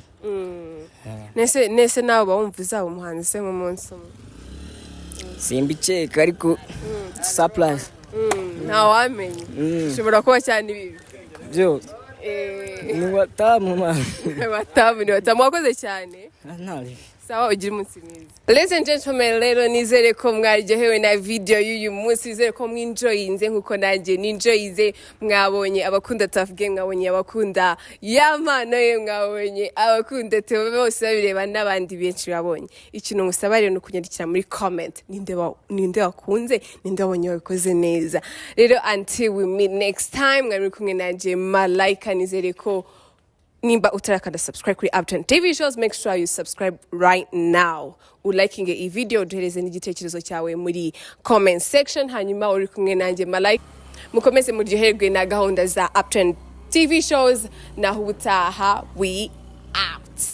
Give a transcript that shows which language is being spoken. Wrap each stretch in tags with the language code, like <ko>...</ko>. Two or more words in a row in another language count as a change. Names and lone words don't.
<rw>nese nawe bawumva uzaba umuhanzi se nk'umunsi umwe simbiceka ariko surprise ntawamenye ushobora kuba cyane ibibi byose ni watamu watamu wakoze cyane sawa ugira umunsi mwiza</rw> <en>ladies and gentlemen</en> <rw>rero nizere ko mwaryohewe na video y'uyu munsi nizere ko mwinjoyinze nkuko nanjye ninjoyize mwabonye abakunda Tough Gang mwabonye abakunda Yamano ye mwabonye abakunda Theo bose babireba n'abandi benshi babonye ikintu musaba rero no kunyandikira muri comment ninde wakunze ninde wabonye wabikoze neza rero</rw> <en>until we meet next time</en> <rw>mwari kumwe nanjye Malaika nizere ko nimba utarakanda subscribe kuri Uptrendtvshows</rw> <en>make sure you subscribe right now</en> <rw>ulikinge iyi video uduhereze n'igitekerezo cyawe muri</rw> <en>comment section</en> <rw>hanyuma uri kumwe nanjye Malaika mukomeze muryoherwe na gahunda za Uptrendtvshows naho ubutaha</rw> <en>we out.</en>